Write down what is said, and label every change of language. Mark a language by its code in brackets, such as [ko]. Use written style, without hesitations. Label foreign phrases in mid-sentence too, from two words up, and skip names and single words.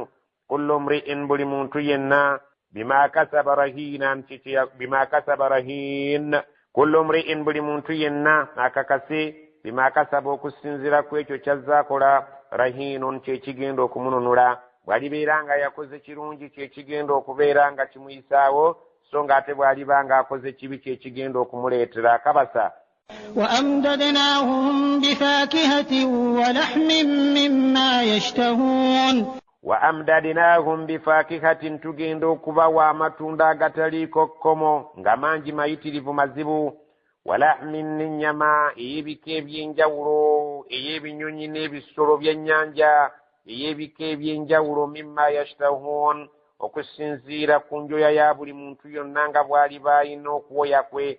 [ar] كل امرئ, [lg] buli muntu yenna [ar] بما كسب رهين, كل امرئ, [lg] buli muntu yenna akakase [ar] بما كسب [lg] okusinziira ku ekyo kyazaakola, rahinun, kyekigenda okumununula. bw'alibeera nga yakoze kirungi kyekigenda okubeera nga kimuyisaawo, so ng'ate bw'aliba nga akoze kibi kyekigenda okumuleetera akabasa. [ar] وأمددناهم بفاكهة ولحم مما يشتهون. وأمددناهم بفاكهة, [lg] tugenda okubawa amatunda agataliiko kkomo nga mangi mayitirivu mazibu, walahmin, n'ennyama ey'ebika eby'enjawulo ey'ebinyonyi n'ebisolo by'ennyanja ey'ebika eby'enjawulo, [ar] مما يشتهون, [lg] okusinziira ku njoya ya buli muntu yonna nga bw'aliba alina okuwoya kwe.